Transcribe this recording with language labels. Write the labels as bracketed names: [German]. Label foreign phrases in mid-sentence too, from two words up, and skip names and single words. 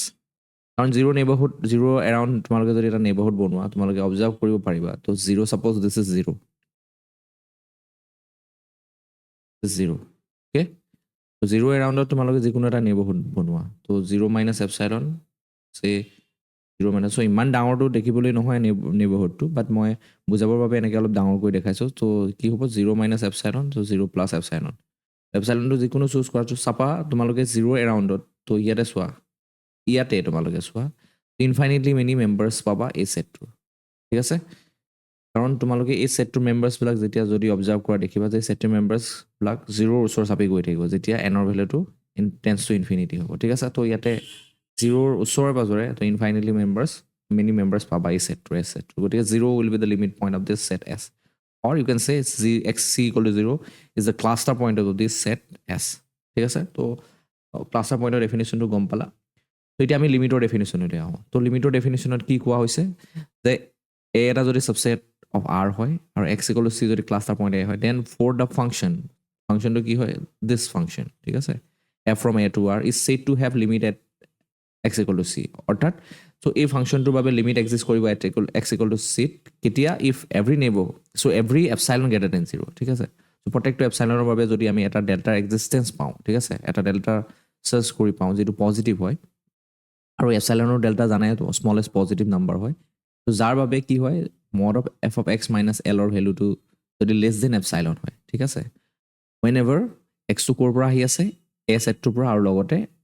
[Assamese] কাৰণ 0 এৰাউণ্ড তোমালোকে যদি এটা নেইবাৰহুড বনোৱা, তোমালোকে অবজাৰ্ভ কৰিব পাৰিবা। [English] তো 0, suppose this is 0, অ'কে। [Assamese] তো 0 এৰাউণ্ডত তোমালোকে যিকোনো এটা নেইবাৰহুড বনোৱা, তো [English] 0 minus epsilon, say 0 [Assamese] মাইনাছ চ' ইমান ডাঙৰটো দেখিবলৈ নহয় নেইবাৰহুডটো বাট মই বুজাবৰ বাবে এনেকৈ অলপ ডাঙৰকৈ দেখাইছোঁ ত' কি হ'ব [English] 0 minus epsilon [Assamese] চ' [English] 0 plus epsilon [Assamese] এপচাইলনটো যিকোনো চুজ কৰাটো চাপা তোমালোকে 0 এৰাউণ্ডত ত' ইয়াতে চোৱা ইয়াতে তোমালোকে চোৱা [English] infinitely many members [Assamese] পাবা এই ছেটটো ঠিক আছে কাৰণ তোমালোকে এই ছেটটোৰ মেম্বাৰ্ছবিলাক যেতিয়া যদি অবজাৰ্ভ কৰা দেখিবা যে ছেটটোৰ মেম্বাৰ্ছবিলাক 0ৰ ওচৰ চাপি গৈ থাকিব যেতিয়া এনৰ ভেলুটো [English] tends to infinity [Assamese] হ'ব ঠিক আছে ত' ইয়াতে 0ৰ ওচৰে পাজৰে ত' [English] infinitely many members [Assamese] পাবা এই ছেটটোৰ এছ ছেটটো গতিকে 0 [English] will be the limit point of this set S or you can say c equal to 0 is the cluster point of this set S [Assamese] ঠিক আছে ত' [English] cluster point definition [Assamese] গম পালা ত' এতিয়া আমি লিমিটৰ ডেফিনেশ্যনলৈ আহোঁ ত' লিমিটৰ ডেফিনেশ্যনত কি কোৱা হৈছে যে এ এটা যদি [English] subset of R [Assamese] হয় আৰু x [English] equal to c যদি cluster point A হয় then for the function [Assamese] কি হয় [English] this function [Assamese] ঠিক আছে [English] f from A to R is said to have limit at x equal to c [Assamese] অৰ্থাৎ চ' এই ফাংচনটোৰ বাবে লিমিট এক্সিষ্ট কৰিব [English] x equal to c [Assamese] কেতিয়া [English] if every neighbour [Assamese] চ' [English] every epsilon greater than 0 [Assamese] ঠিক আছে চ' প্ৰত্যেকটো এপচাইলনৰ বাবে যদি আমি এটা ডেল্টাৰ এক্সিষ্টেঞ্চ পাওঁ ঠিক আছে এটা ডেল্টা চাৰ্চ কৰি পাওঁ যিটো পজিটিভ হয় আৰু এপচাইলনৰ ডেল্টা জানাই [English] smallest positive number [Assamese] হয় ত' যাৰ বাবে কি হয় মড অফ f of x মাইনাছ এলৰ ভেলুটো যদি [English] less than epsilon [Assamese] হয় ঠিক আছে [English] whenever x [Assamese] ক'ৰ পৰা আহি আছে এ ছেটটোৰ পৰা আৰু লগতে